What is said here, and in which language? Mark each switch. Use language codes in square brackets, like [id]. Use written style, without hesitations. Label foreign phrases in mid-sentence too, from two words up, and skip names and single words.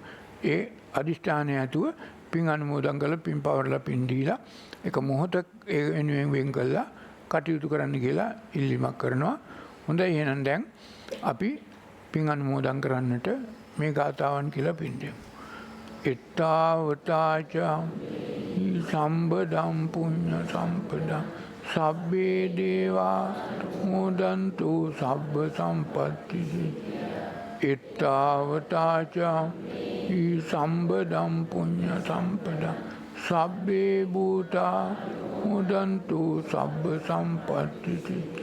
[si] ඒ අදිෂ්ඨානය ඇතුව පින් අනුමෝදන් කරලා පින් පවරලා පින් දීලා එක මොහොතක් ඒ වෙනුවෙන් වෙන් කළා කටයුතු කරන්න කියලා ඉල්ලීමක් කරනවා. හොඳයි එහෙනම් දැන් අපි පින් අනුමෝදන් කරන්නට මේ ගාථාවන් කියලා පින් දෙමු. [pi] එත්තාවතාච සම්බදම් පුඤ්ඤ සම්පදම් සබ්බේ දේවා මොදන්තු සබ්බ සම්පත්ති එත්තාවතාච සම්බදම් පුඤ්ඤ සම්පදම් සබ්බේ භූතා මොදන්තු සබ්බ සම්පත්ති